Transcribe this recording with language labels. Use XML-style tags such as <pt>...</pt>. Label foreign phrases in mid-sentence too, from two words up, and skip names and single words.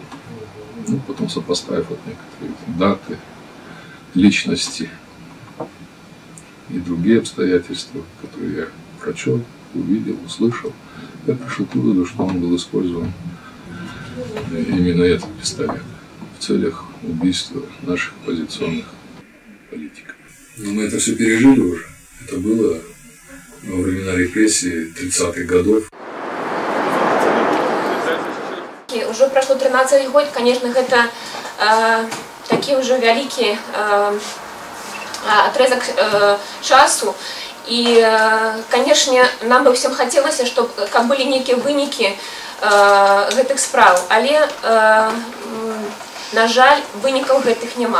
<ru>Ну, потом сопоставив вот некоторые даты, личности и другие обстоятельства, которые я прочел, увидел, услышал, я пришел к выводу, что он был использован именно этот пистолет в целях убийства наших оппозиционных политиков. Но мы это все пережили уже. Это было во времена репрессий 30-х годов.</ru> <be>вынікі, ўжо прашло 13 год, конечно, гэта такі ўжо вялікі атрезак часу. І, канешне, нам бы ўсім хацелася, каб былі нейкія вынікі гэтых спраў, але, на жаль, вынікаў гэтых няма.</be>